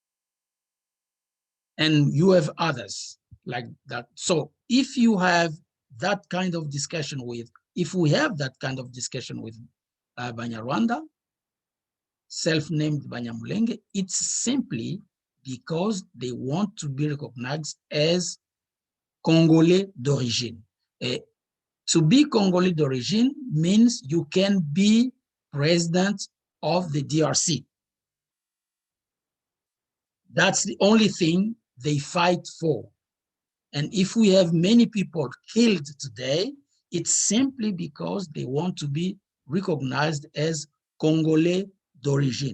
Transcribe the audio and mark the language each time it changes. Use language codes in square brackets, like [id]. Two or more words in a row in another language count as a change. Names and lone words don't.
[en] And you have others like that. So if you have that kind of discussion with, if we have that kind of discussion with Banyarwanda, self-named Banyamulenge, it's simply because they want to be recognized as [fr] Congolais d'origine. [en] To be [fr] Congolais d'origine [en] means you can be president of the DRC. That's the only thing they fight for. And if we have many people killed today, it's simply because they want to be recognized as [fr] Congolais d'origine.